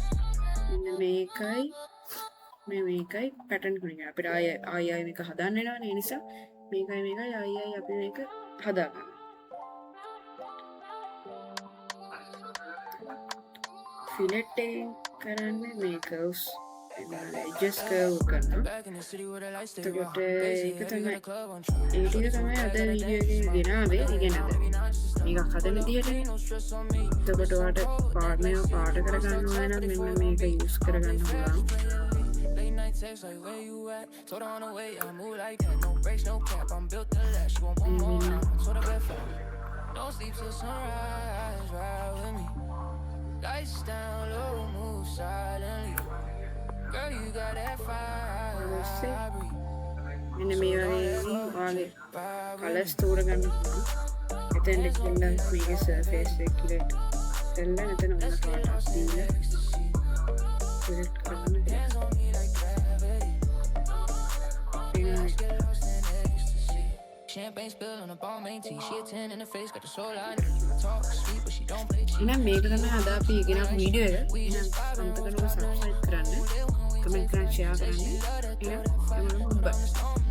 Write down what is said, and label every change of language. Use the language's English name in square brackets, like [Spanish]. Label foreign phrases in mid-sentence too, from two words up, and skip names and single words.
[Sinhala] මෙන්න මේකයි pattern ගුණය. අපිට ආයෙ මේක හදන්න වෙනවනේ. ඒ නිසා මේකයි ආයෙ අපි මේක හදාගන්න. fillet එකෙන් කරන්නේ මේ [English] curves edges curve [Sinhala] කරනවා. එතකොට ඒක තමයි ඒ ටික තමයි අද වීඩියෝ එකේ ගෙනාවේ. ඉගෙන ගන්න. මේක හදන විදිහට. එතකොට ඔයාලට පාට කරගන්න ඕන නම් මෙන්න මේක use කරගන්න පුළුවන්. [English] Text like where you at? Told her on the way, I move like that. No breaks, no cap. I'm built to last. She won't want more now. Told her get fat. Don't sleep till sunrise. Ride with me. Lights down, low, move silently. Girl, you got that fire. [Sinhala] මෙන්න මේ වගේ කලර්ස් තෝරගන්න පුළුවන්. එතෙන් දෙකෙන් මේකේ සර්ෆේස් එක කිලෙට් කරලා මෙතන ඔන්න පාටක් දීලා කිලෙට් කරන්න. [English] Champagne spill on a ball main tee. She a 10 in the face, got the soul line. Talk sweet, but she don't play cheap. [Sinhala] එහෙනම් මේක තමයි අද අපි ඉගෙන ගන්න වීඩියෝ එක. එහෙනම් අන්තකරව subscribe කරන්න, comment කරන්න, share කරන්න. එහෙනම්